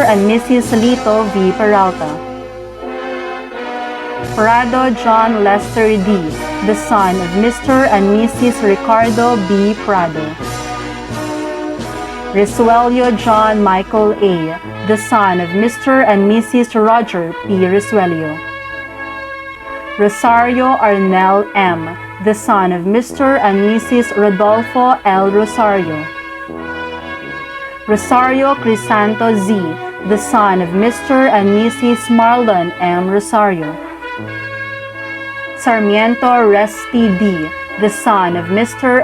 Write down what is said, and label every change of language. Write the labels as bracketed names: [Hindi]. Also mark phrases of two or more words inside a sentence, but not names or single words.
[English] and Mrs. Lito V. Peralta. Prado John Lester D., the son of Mr. and Mrs. Ricardo B. Prado. Risuelio John Michael A., the son of Mr. and Mrs. Roger P. Risuelio. Rosario Arnel M., the son of Mr. and Mrs. Rodolfo L. Rosario. Rosario Crisanto Z., the son of Mr. and Mrs. Marlon M. Rosario. Sarmiento Resty D., the son of Mr.